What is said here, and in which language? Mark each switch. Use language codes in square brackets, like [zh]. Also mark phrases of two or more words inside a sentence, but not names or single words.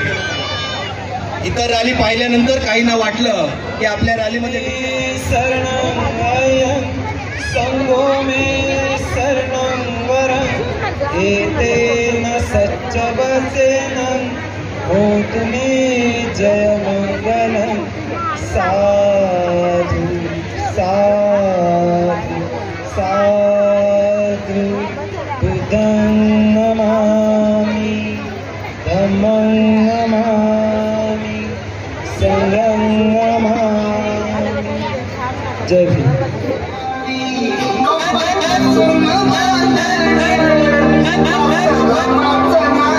[mr] इतर रॅली पाहिल्यानंतर काहींना वाटलं की आपल्या रॅलीमध्ये [pi] जय मंगलम साधु साधु साधु बुद्धं नमामि धम्मं नमामि संघं नमामि. [mr] जय भीम. [en] Thank you.